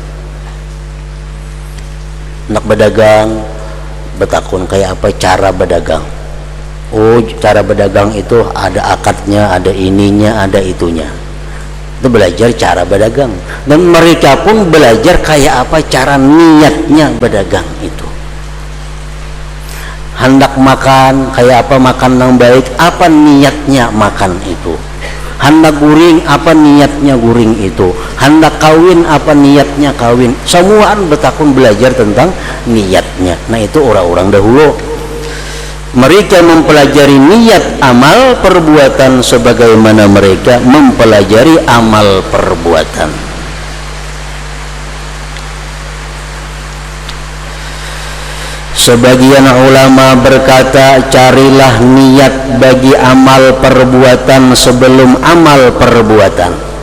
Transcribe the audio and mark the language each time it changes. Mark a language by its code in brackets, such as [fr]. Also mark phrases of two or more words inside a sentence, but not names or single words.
[bjn] Nak berdagang, bertakun kayak apa cara berdagang. [id] Oh, cara berdagang itu ada akadnya, ada ininya, ada itunya. Itu belajar cara berdagang, dan mereka pun belajar kayak apa cara niatnya berdagang itu. [bjn] Hendak makan kayak apa makan yang baik, apa niatnya makan itu. Hendak guring apa niatnya guring itu. Hendak kawin apa niatnya kawin. Semuaan betakun belajar tentang niatnya. [id] Nah itu orang-orang dahulu. Mereka mempelajari niat amal perbuatan sebagaimana mereka mempelajari amal perbuatan. Sebagian ulama berkata, carilah niat bagi amal perbuatan sebelum amal perbuatan.